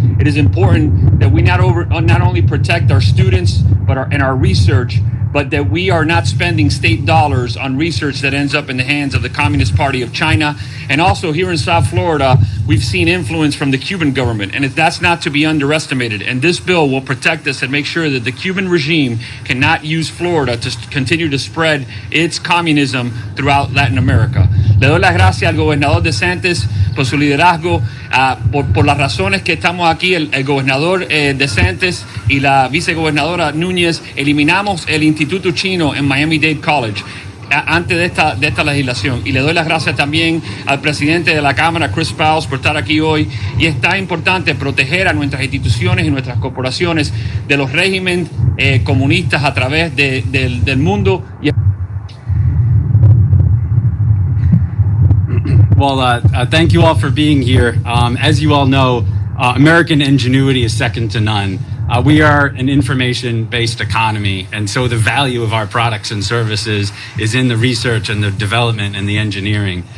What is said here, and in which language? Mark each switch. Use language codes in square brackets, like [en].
[en] It is important that we not only protect our students and our research, but that we are not spending state dollars on research that ends up in the hands of the Communist Party of China. And also here in South Florida, we've seen influence from the Cuban government, and that's not to be underestimated. And this bill will protect us and make sure that the Cuban regime cannot use Florida to continue to spread its communism throughout Latin America. [es] Le doy las gracias al gobernador DeSantis por su liderazgo, por las razones que estamos aquí, el gobernador DeSantis y la vicegobernadora Núñez eliminamos el Instituto Chino en Miami-Dade College antes de esta legislación. Y le doy las gracias también al presidente de la Cámara, Chris Pauls, por estar aquí hoy. Y es tan importante proteger a nuestras instituciones y nuestras corporaciones de los regímenes comunistas a través del mundo. [en] Well, thank you all for being here. As you all know, American ingenuity is second to none. We are an information-based economy, and so the value of our products and services is in the research and the development and the engineering.